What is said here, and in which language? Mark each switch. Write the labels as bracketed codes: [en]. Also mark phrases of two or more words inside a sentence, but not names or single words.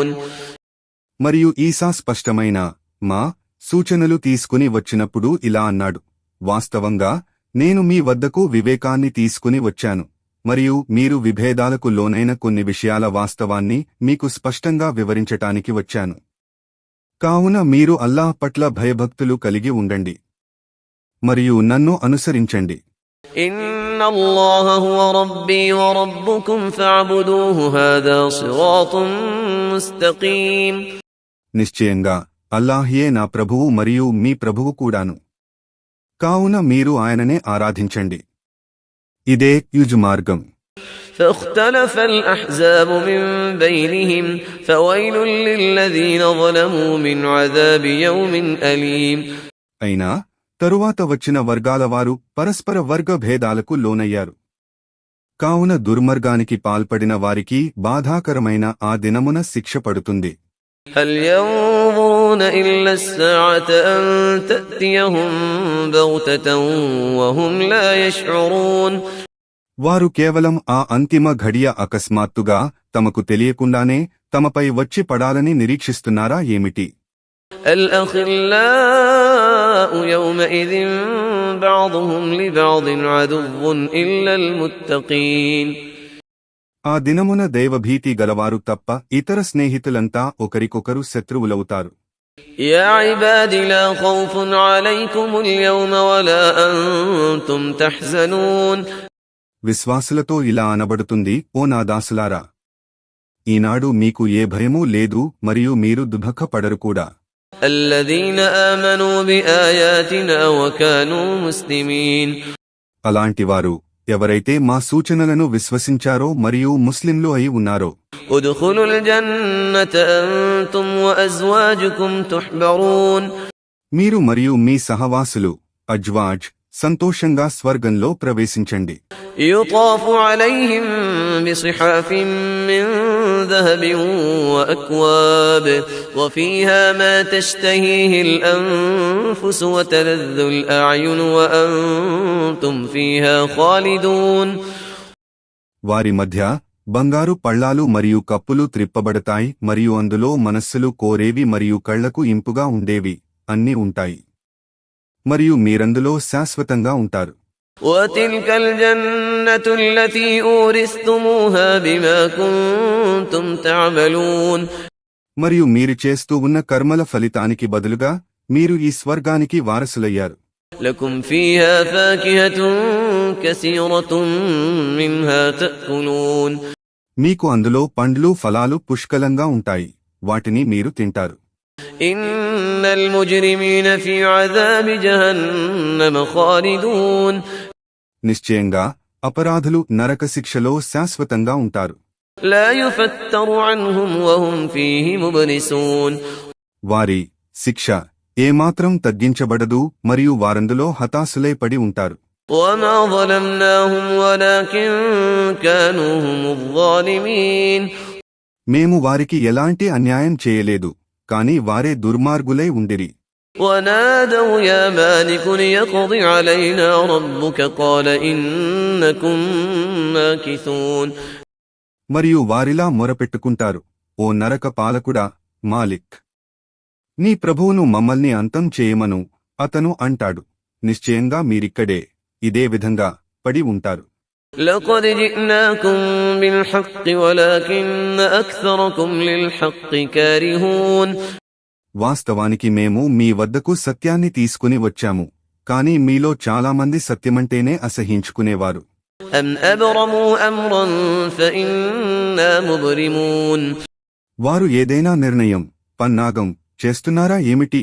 [te] మరియు ఈసా స్పష్టమైన మా సూచనలు తీసుకుని వచ్చినప్పుడు ఇలా అన్నాడు, వాస్తవంగా నేను మీ వద్దకు వివేకాన్ని తీసుకుని వచ్చాను మరియు మీరు విభేదాలకు లోనైన కొన్ని విషయాల వాస్తవాన్ని మీకు స్పష్టంగా వివరించటానికి వచ్చాను. కావున మీరు అల్లాహ్ పట్ల భయభక్తులు కలిగి ఉండండి మరియు నన్ను అనుసరించండి. [ar] إن الله هو ربي وربكم فاعبدوه هذا صراط مستقيم. [te] నిశ్చయంగా అల్లాహ్యే నా ప్రభువు మరియు మీ ప్రభువు కూడాను. కావున మీరు ఆయననే ఆరాధించండి. ఇదే యుజుమార్గం. [ar] فاختلف الأحزاب من بينهم فويل للذين ظلموا من عذاب يوم أليم. [te] అయినా తరువాత వచ్చిన వర్గాలవారు పరస్పర వర్గ భేదాలకు లోనయ్యారు. కావున దుర్మార్గానికి పాల్పడిన వారికి బాధాకరమైన ఆ దినమున శిక్ష పడుతుంది. [ar] هل ينظرون إلا الساعة أن تأتيهم بغتة وهم لا يشعرون. [te] వారు కేవలం ఆ అంతిమ ఘడియ అకస్మాత్తుగా తమకు తెలియకుండానే తమపై వచ్చి పడాలని నిరీక్షిస్తున్నారా ఏమిటి? [ar] الأخلاء يومئذ بعضهم لبعض عدو إلا المتقين. [te] ఆ దినమున దైవభీతి గలవారు తప్ప ఇతర స్నేహితులంతా ఒకరికొకరు శత్రువులవుతారు. [ar] يا عباد لا خوف عليكم اليوم ولا أنتم تحزنون. [te] విశ్వాసులతో ఇలా అనబడుతుంది, ఓ నా దాసులారా, ఈనాడు మీకు ఏ భయమూ లేదు మరియు మీరు దుఃఖపడరు కూడా. [ar] الذين آمنوا بآياتنا وكانوا مسلمين. [te] అలాంటివారు ఎవరైతే మా సూచనలను విశ్వసించారో మరియు ముస్లింలు అయి ఉన్నారో. [ar] ادخلوا الجنة أنتم وأزواجكم تحبرون. [te] మీరు మరియు మీ సహవాసులు అజ్వాజ్ సంతోషంగా స్వర్గంలో ప్రవేశించండి. [ar] يطاف عليهم بصحاف من ذهب وأكواب وفيها ما تشتهيه الأنفس وتلذ الأعين وأنتم فيها خالدون. [te] వారి మధ్య బంగారు పళ్ళాలు మరియు కప్పులు త్రిప్పబడతాయి మరియు అందులో మనస్సులు కోరేవి మరియు కళ్లకు ఇంపుగా ఉండేవి అన్నీ ఉంటాయి మరియు మీరందులో శాశ్వతంగా ఉంటారు. [ar] وتلك الجنة التي أورثتموها بما كنتم تعملون. [te] మరియు మీరు చేస్తూ ఉన్న కర్మల ఫలితానికి బదులుగా మీరు ఈ స్వర్గానికి వారసులయ్యారు. [ar] لكم فيها فاكهة كثيرة منها تأكلون [te] మీకు అందులో పండ్లు ఫలాలు పుష్కలంగా ఉంటాయి, వాటిని మీరు తింటారు. [ar] إن المجرمين في عذاب جهنم خالدون [te] నిశ్చయంగా అపరాధులు నరక శిక్షలో శాశ్వతంగా ఉంటారు. [ar] لا يفتر عنهم وهم فيه مبلسون [te] వారి శిక్ష ఏమాత్రం తగ్గించబడదు మరియు వారందులో హతాశులై పడి ఉంటారు. [ar] وما ظلمناهم ولكن كانوا هم الظالمين [te] మేము వారికి ఎలాంటి అన్యాయం చేయలేదు, కాని వారే దుర్మార్గులై ఉండిరి. [ar] ونادوا يا مالك ليقض علينا ربك قال إنكم ماكثون [te] మరియు వారిలా మొరపెట్టుకుంటారు, ఓ నరక పాలకుడా మాలిక్, నీ ప్రభువును మమ్మల్ని అంతం చేయమను. అతను అంటాడు, నిశ్చయంగా మీరిక్కడే ఇదే విధంగా పడి ఉంటారు. [ar] لقد جئناكم بالحق ولكن أكثركم للحق كارهون [te] వాస్తవానికి మేము మీ వద్దకు సత్యాన్ని తీసుకుని వచ్చాము, కాని మీలో చాలామంది సత్యమంటేనే అసహించుకునేవారు. [ar] أم أبرموا أمرا فإنا مبرمون [te] వారు ఏదైనా నిర్ణయం పన్నాగం చేస్తున్నారా ఏమిటి?